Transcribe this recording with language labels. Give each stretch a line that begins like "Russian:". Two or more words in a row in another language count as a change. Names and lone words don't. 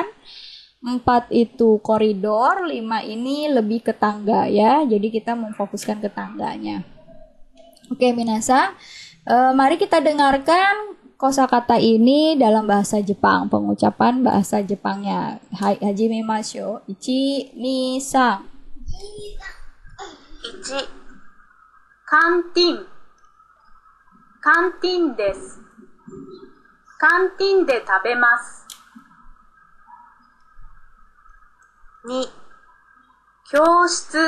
Indonesian: 4 itu koridor, 5 ini lebih ke tangga ya. Jadi kita memfokuskan ke tangganya. Oke, Minasang. Mari kita dengarkan kosakata ini dalam bahasa Jepang, pengucapan bahasa Jepangnya.
Japanese: Hajimemashou. 1, 2, 3. 1、カンティン。カンティンです。カンティンで食べます。2、教室。